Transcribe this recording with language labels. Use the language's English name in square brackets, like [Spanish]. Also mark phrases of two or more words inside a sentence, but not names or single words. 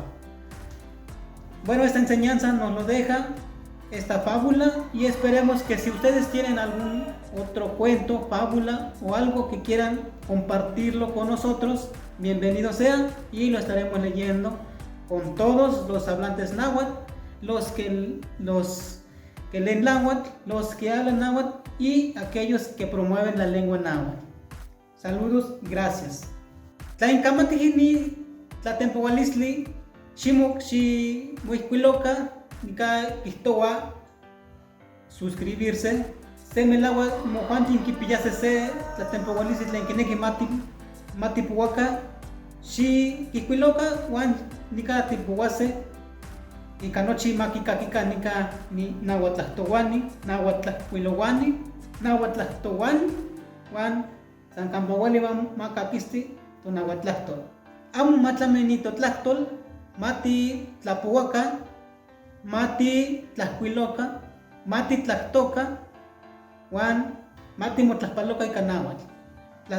[Spanish] Bueno, esta enseñanza nos lo deja esta fábula y esperemos que si ustedes tienen algún otro cuento, fábula o algo que quieran compartirlo con nosotros, bienvenido sea y lo estaremos leyendo con todos los hablantes náhuatl, los que leen náhuatl, los que hablan náhuatl y aquellos que promueven la lengua náhuatl. Saludos y gracias. [Nahuatl languages] Tlainkamatijini tlatempohualisli ximok ximuihkuiloka nika kihtowa suscribirse se melaua mojuantin kipiyase se tlatempohualisli tlen kineki matipuaka xikihkuiloka huan nika tipouase ika nochi makikakika nika ni nahuatlahtowani, nahuatlahkuilowani, nahuatlahtowani huan san kampouali makakisti tonahuatlahtol. Amo matlamenito tlahtol, mati tlapouaka, mati tlahkuiloka, mati tlahtoka huan Mati motlaspaloca y canawal.